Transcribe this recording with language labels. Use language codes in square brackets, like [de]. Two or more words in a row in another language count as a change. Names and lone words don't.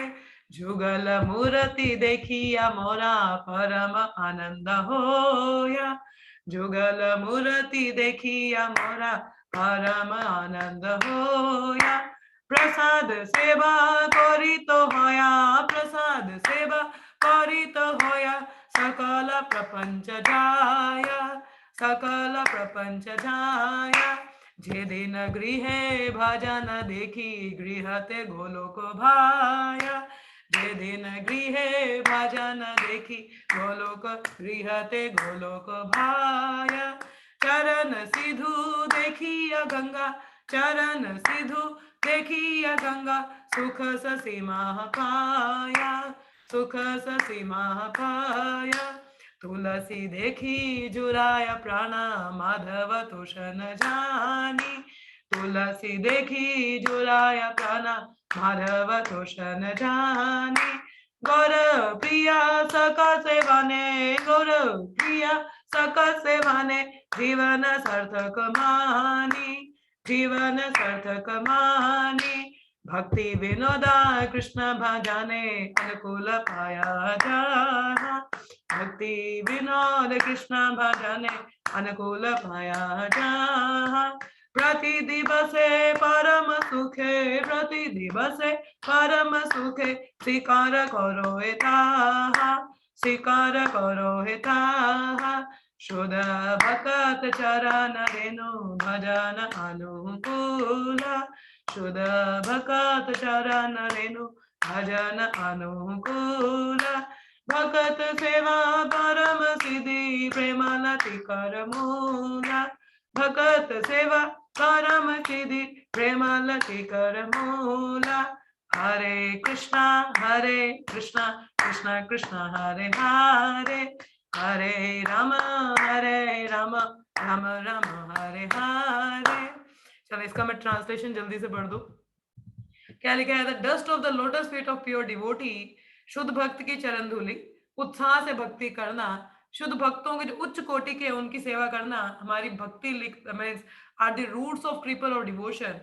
[bn] যুগল মূর্তি দেখিয়া মোরা পরম আনন্দ হয়া। যুগল মূর্তি দেখিয়া মোরা পরম আনন্দ হয়া। প্রসাদ সেবা করি তো হয়া। প্রসাদ সেবা করি তো হয়া। সকল প্রপঞ্চ জায়া। সকল প্রপঞ্চ জায়া। যে দিন গৃহে ভজন দেখি গৃহেতে গোলোক ভায়া। যে দিন গৃহে ভজন দেখি গোলোক গৃহেতে গোলোক ভায়া। চরণ সিধু দেখিয়া গঙ্গা। চরণ সিধু দেখিয়া গঙ্গা। সুখ সীমা পায়া। সুখ সীমা পায়া। তুলসী দেখি জুড়ায়া প্রাণা মাধব তোষণ জানি। তুলসী দেখি জুড়ায়া প্রাণা মাধব তোষণ জানি। গৌর প্রিয়া সকা সেবানে। গৌর প্রিয়া সকা সেবানে। জীবন সার্থক মানি। জীবন সার্থক মানি। ভক্তি বিনোদা কৃষ্ণ ভজানে অনুকূল পায়া জানা। ভক্তি বিনোদ কৃষ্ণ ভজনে অনুকূল পায়া জা। প্রতি দিবসে পরম সুখে। প্রতি দিবসে পরম সুখে। স্বীকার করো হেতা। স্বীকার করো হেতা। শুদ্ধ ভকত চরণ রেণু ভজন অনুকূল। শুদ্ধ ভকত চরণ রেণু ভজন অনুকূল। ভকত সেবা পরম সিদ্ধি প্রেমলতি কর মূলা। ভকত সেবা পরম সিদ্ধি প্রেমলতি কর মূলা। [sa] हरे कृष्णा कृष्णा कृष्णा हरे हरे। हरे राम राम राम हरे हरे। [hi] चलो, इसका मैं ट्रांसलेशन जल्दी से पढ़ दूं। क्या लिखा है? [en] The dust of the lotus feet of pure devotee. [hi] शुद्ध भक्त की चरण धूलि। उत्साह से भक्ति करना शुद्ध भक्तों के जो उच्च कोटि के उनकी सेवा करना हमारी भक्ति [en] means are the roots of [hi] कृपा और डिवोशन।